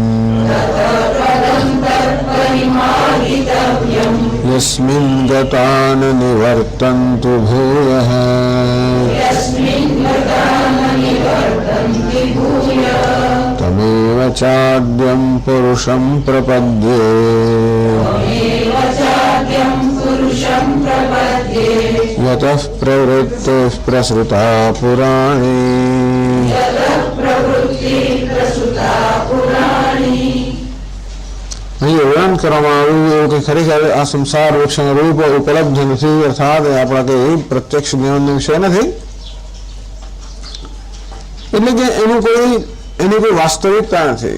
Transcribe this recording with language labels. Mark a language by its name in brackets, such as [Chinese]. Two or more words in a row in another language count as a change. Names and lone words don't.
[Sanskrit] यस्मिन् गता न निवर्तन्तु भूयः तमेव चाद्यं पुरुषं प्रपद्ये यतः प्रवृत्तिः प्रसृता पुराणे [Gujarati] અહીં વર્ણન કરવામાં આવ્યું કે ખરેખર આ સંસાર વૃક્ષનું રૂપ ઉપલબ્ધ નથી, અર્થાત આપણા કઈ પ્રત્યક્ષ જ્ઞાનનો વિષય નથી, એટલે કે એની કોઈ વાસ્તવિકતા નથી.